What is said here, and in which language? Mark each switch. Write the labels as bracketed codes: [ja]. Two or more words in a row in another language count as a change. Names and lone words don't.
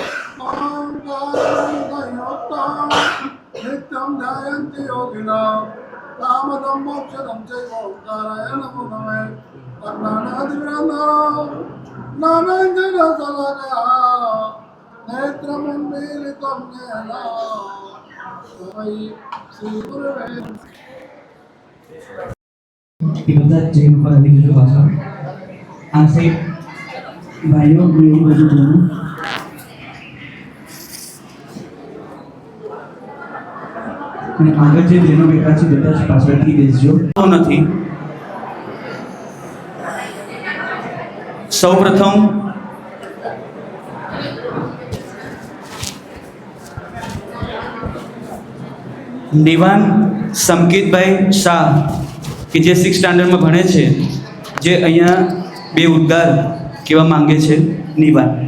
[sa] ओंकार नित्यं ध्यायन्ति योगिनः कामदं मोक्षदं चैव ओंकाराय नमो नमः अज्ञानादिवृन्दं ज्ञानाञ्जनशलाकया नेत्रमुन्मीलितं येन [gu] બધા જૈન પર આવી ગયો પાછળ આ સાઈડ ભાઈઓ એવું બધું જોયું અને આગળ જે બહેનો બેઠા છે બધા જ પાછળથી બેસજો નથી સૌપ્રથમ નિવાન સંકેતભાઈ શાહ કે જે 6th સ્ટાન્ડર્ડમાં ભણે છે જે અહીંયા બે ઉદ્ગાર કહેવા માંગે છે નિવાન